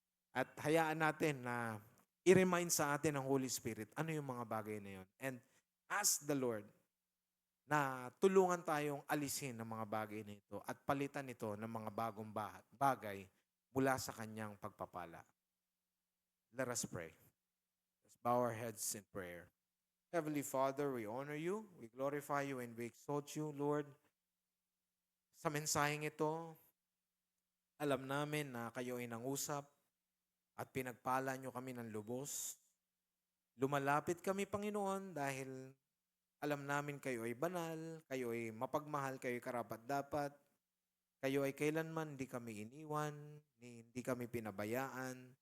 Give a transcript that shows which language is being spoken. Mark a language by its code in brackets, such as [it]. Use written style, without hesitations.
[tl] At hayaan natin na i-remind sa atin ng Holy Spirit ano yung mga bagay na yun. [en] And ask the Lord [tl] na tulungan tayong alisin ng mga bagay na ito at palitan ito ng mga bagong bagay mula sa kanyang pagpapala. [en] Let us pray. Let's bow our heads in prayer. Heavenly Father, we honor you, we glorify you, and we exalt you, Lord. [tl] Sa mensaheng ito, alam namin na kayo ay nangusap at pinagpala nyo kami ng lubos. Lumalapit kami, Panginoon, dahil alam namin kayo ay banal, kayo ay mapagmahal, kayo ay karapat-dapat, kayo ay kailanman hindi kami iniwan, hindi kami pinabayaan.